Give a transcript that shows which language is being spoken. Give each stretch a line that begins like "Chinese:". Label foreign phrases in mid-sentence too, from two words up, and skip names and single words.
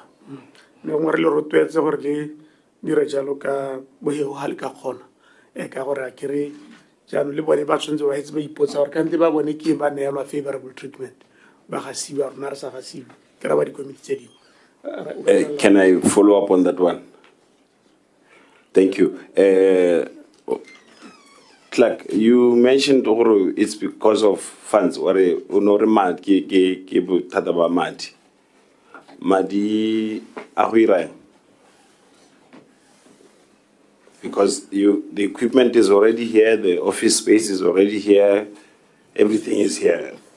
Tswana: mme gongwe re le rotloetse gore le dire jalo ka bohego ga le ka kgona ka gore a kere jaanong le bone ba tshwanetse ba etse ba ipotsa gore kante ba bone ke ba neelwa
English: favorable treatment
Tswana: ba gasiwa rona re sa gasiwe ke ra ba dikomiti tse dingwe
English: Can I follow up on that one? Thank you. Clark, you mentioned it's because of funds or
Tswana: madi ahuira
English: because the equipment is already here, the office space is already here, everything is here.